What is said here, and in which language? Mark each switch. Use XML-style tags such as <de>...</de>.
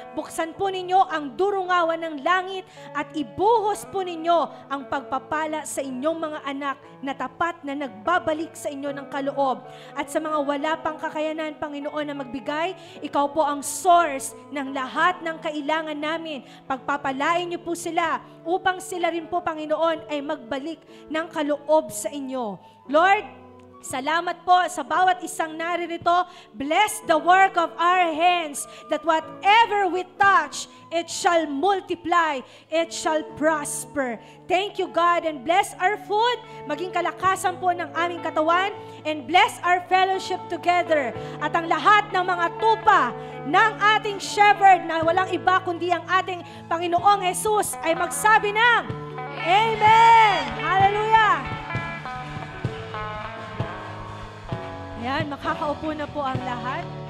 <tl>Buksan po ninyo ang durungawan ng langit at ibuhos po ninyo ang pagpapala sa inyong mga anak na tapat na nagbabalik sa inyo ng kaloob. At sa mga wala pang kakayanan, Panginoon, na magbigay, ikaw po ang source ng lahat ng kailangan namin. Pagpapalain niyo po sila upang sila rin po, Panginoon, ay magbalik ng kaloob sa inyo. Lord, salamat po sa bawat isang naririto.</tl> <en>Bless the work of our hands, that whatever we touch, it shall multiply, it shall prosper. Thank you, God, and bless our food,</en> <tl>maging kalakasan po ng aming katawan,</tl> <en>and bless our fellowship together.</en> <tl>At ang lahat ng mga tupa ng ating shepherd na walang iba kundi ang ating Panginoong Jesus ay magsabi ng Amen! Hallelujah! Ayan, makakaupo na po ang lahat.</tl>